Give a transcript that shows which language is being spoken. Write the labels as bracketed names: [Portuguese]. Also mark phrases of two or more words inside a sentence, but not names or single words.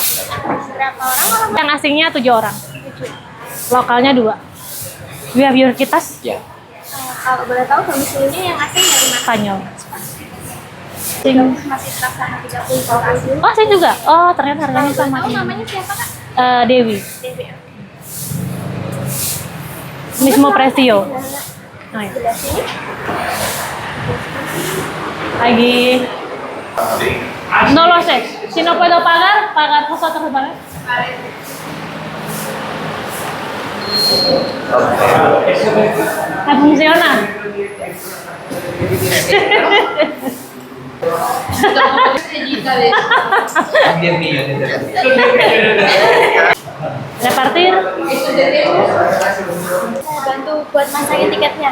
[Indonesian] Yang asingnya 7 orang. Lokalnya 2. [English] You have your kitas? [Indonesian] Ya. Kalau boleh tahu domisilinya yang asing dari mana? Spanyol. Masih terlaksana 30 orang. Oh, saya juga. Oh, ternyata harganya sama. Tahu namanya siapa Kak? Dewi. Dewi. [Spanish] Mismo precio. [Indonesian] Oh, ya. Sebelah sini. Lagi. [Spanish] No lo sé. Si no puedo pagar, pagar vosotros, ¿vale? No funciona. Repartir? [Indonesian] Bantu buat masangin tiketnya.